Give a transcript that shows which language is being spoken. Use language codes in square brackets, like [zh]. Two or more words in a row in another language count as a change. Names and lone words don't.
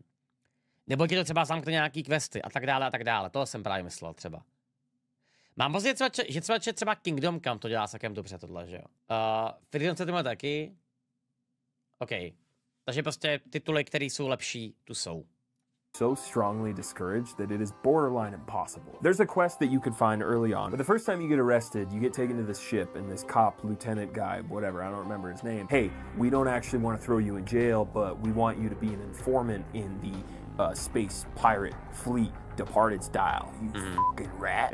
[cs] Nebo ti to třeba zamkne nějaký questy a tak dále a tak dále. Toho jsem právě myslel třeba. Mám pocit, že třeba Kingdom Come to dělá celkem dobře tohle, že jo. Freedom se tomu taky. OK. Takže prostě tituly, které jsou lepší, tu jsou. [en] so strongly discouraged that it is borderline impossible. There's a quest that you could find early on, but the first time you get arrested, you get taken to this ship and this cop, lieutenant guy, whatever, I don't remember his name. Hey, we don't actually want to throw you in jail, but we want you to be an informant in the space pirate fleet departed style, you fucking rat.